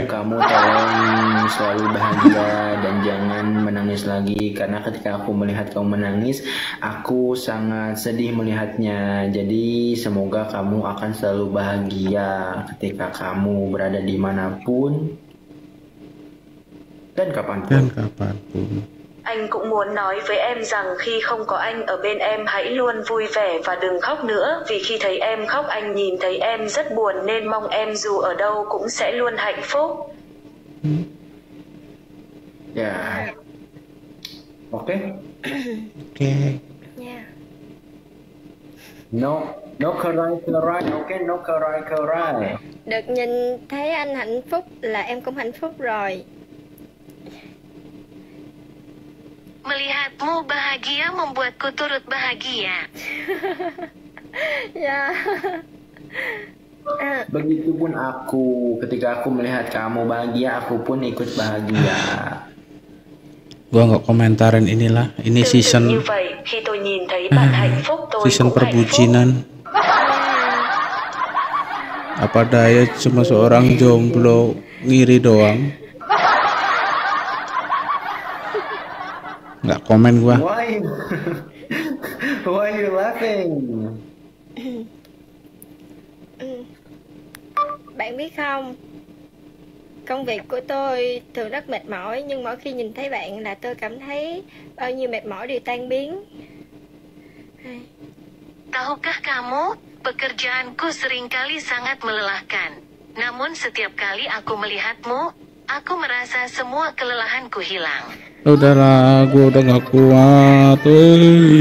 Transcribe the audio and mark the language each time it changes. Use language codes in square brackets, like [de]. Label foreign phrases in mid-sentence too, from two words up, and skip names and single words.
[id] Kamu tolong selalu bahagia dan jangan menangis lagi, karena ketika aku melihat kamu menangis, aku sangat sedih melihatnya. Jadi semoga kamu akan selalu bahagia ketika kamu berada dimanapun dan kapanpun. [vi] Anh cũng muốn nói với em rằng khi không có anh ở bên em hãy luôn vui vẻ và đừng khóc nữa, vì khi thấy em khóc anh nhìn thấy em rất buồn nên mong em dù ở đâu cũng sẽ luôn hạnh phúc. [id] Ya. Oke. Oke. Ya. No kerai, oke, no kerai. [vi] Được nhìn thấy anh hạnh phúc là em cũng hạnh phúc rồi. [id] Melihatmu bahagia membuatku turut bahagia. Ya. Begitupun aku, ketika aku melihat kamu bahagia, aku pun ikut bahagia. Gua nggak komentarin inilah, ini season [vi] Như vậy, khi tôi nhìn thấy bạn hạnh phúc tôi [id] season [vi] cũng hạnh phúc. [id] perbucinan. Apa daya cuma seorang jomblo ngiri doang. nggak komen gua. [en] Why? Why you laughing? [vi] Bạn biết không, công việc của tôi thường rất mệt mỏi, nhưng mỗi khi nhìn thấy bạn là tôi cảm thấy bao nhiêu mệt mỏi đều tan biến. [id] Tahukah kamu, pekerjaanku seringkali sangat melelahkan. Namun setiap kali aku melihatmu, aku merasa semua kelelahanku hilang. Udahlah, gua udah nggak kuat, woi.